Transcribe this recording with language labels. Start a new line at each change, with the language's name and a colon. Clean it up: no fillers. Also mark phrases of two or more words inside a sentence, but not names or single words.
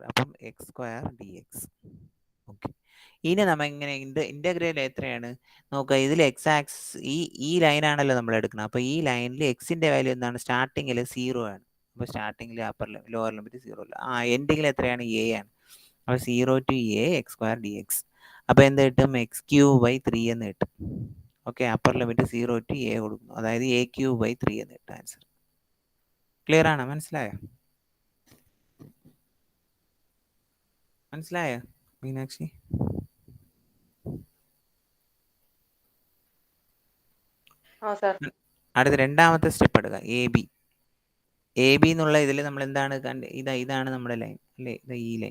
Malayalam: അപ്പം x² dx. ഓക്കെ, ഇനി നമ്മ ഇങ്ങനെ ഇന്റഗ്രൽ എത്രയാണ് നോക്കുക. ഇതിൽ
English: x axis
Malayalam: ഈ ലൈനാണല്ലോ നമ്മൾ എടുക്കുന്നത്. അപ്പൊ ഈ ലൈനിൽ എക്സിന്റെ വാല്യൂ എന്താണ്? സ്റ്റാർട്ടിങ്ങിൽ 0 ആണ്. അപ്പൊ സ്റ്റാർട്ടിങ്ങിൽ
English: lower limit
Malayalam: 0 അല്ല, എൻഡിങ്ങിൽ എത്രയാണ്? a ആണ്. അപ്പോൾ 0 to a x² dx. അപ്പോൾ എന്ത് കിട്ടും? x³ 3 എന്ന് കിട്ടും.
English: okay, upper limit
Malayalam: 0 to a കൊടുക്കുന്നു, അതായത് a³ 3 എന്ന് കിട്ടും ആൻസർ. ക്ലിയർ ആണോ? മനസ്സിലായോ മീനാക്ഷി? അടുത്ത രണ്ടാമത്തെ സ്റ്റെപ്പ് എടുക്കുക, എ ബി എന്നുള്ള ഇതിൽ നമ്മൾ എന്താണ് ഇതാണ് നമ്മുടെ ലൈൻ അല്ലേ, ഈ ലൈൻ.